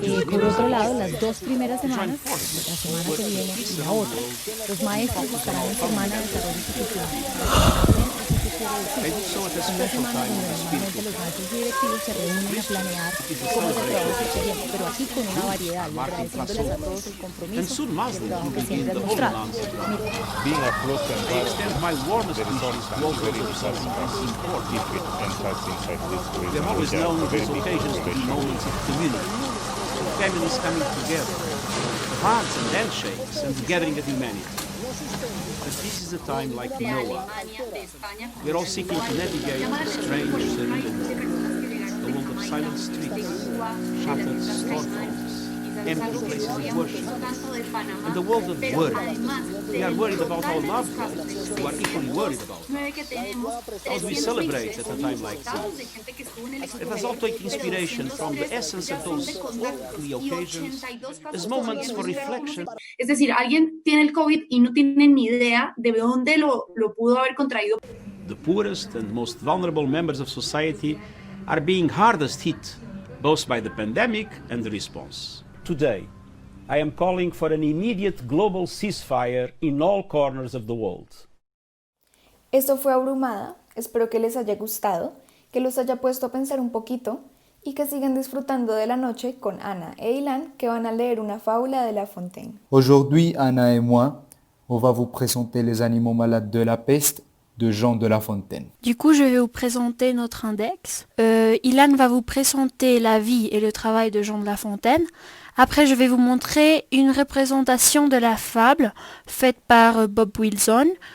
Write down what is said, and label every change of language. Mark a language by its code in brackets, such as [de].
[es] Por otro lado, las 2 primeras semanas, la semana que viene y la otra, los maestros estarán en semana de desarrollo institucional. Son las semanas donde normalmente los maestros y directivos se reúnen a planear cómo se trabaja este tiempo, pero aquí con una variedad, y agradeciéndoles a todos el compromiso y el trabajo que siempre han mostrado. [en] Being a closed environment, the results can be very disastrous if it enters inside this prison. We have always known these occasions to be moments of community, families coming together, hugs and handshakes, and the gathering of humanity. But this is a time like no one. We're all seeking to navigate the strange surreal world, the world of silent streets, shattered storefronts, empty places of worship. And the world of worry. We are worried about our loved ones, who are equally worried about us. How do we celebrate at a time like this? Let us all take inspiration from the essence of those holy occasions as moments for reflection. [es] Es decir, alguien tiene el COVID y no tiene ni idea de dónde lo pudo haber contraído. [en] The poorest and most vulnerable members of society are being hardest hit, both by the pandemic and the response. Today, I am calling for an immediate global ceasefire in all corners of the world. [es] Esto fue Abrumada, espero que les haya gustado, que los haya puesto a pensar un poquito y que sigan disfrutando de la noche con Ana e Ilan que van a leer una fábula de La Fontaine. [fr] Aujourd'hui, Anna et moi, on va vous présenter Les animaux malades de la peste de Jean de La Fontaine. Du coup, je vais vous présenter notre index. Ilan va vous présenter la vie et le travail de Jean de La Fontaine. Après, je vais vous montrer une représentation de la fable faite par Bob Wilson.